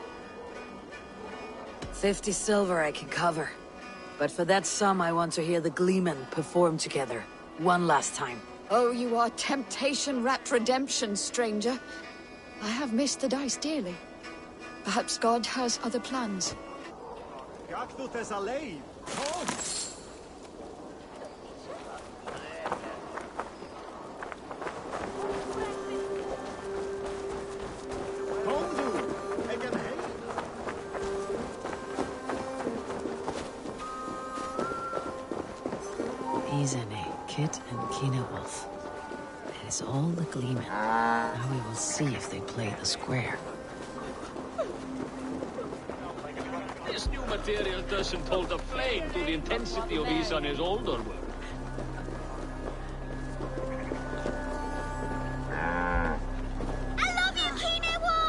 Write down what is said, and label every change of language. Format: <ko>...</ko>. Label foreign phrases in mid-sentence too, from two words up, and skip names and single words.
<en>50 silver I can cover. But for that sum, I want to hear the Gleeman perform together. One last time. Oh, you are temptation-wrapped redemption, stranger. I have missed the dice dearly. Perhaps God has other plans.</en> <is>Gaktu þessa leið! Kom! Kom þú! Ekki heim!</is> <en>Izane, Kit, and Kine Wolf. It is all the Gleeman. Now we will see if they play the square. This new material doesn't hold a flame to the intensity of Isane's older work. I love you, Kine Wolf!</en>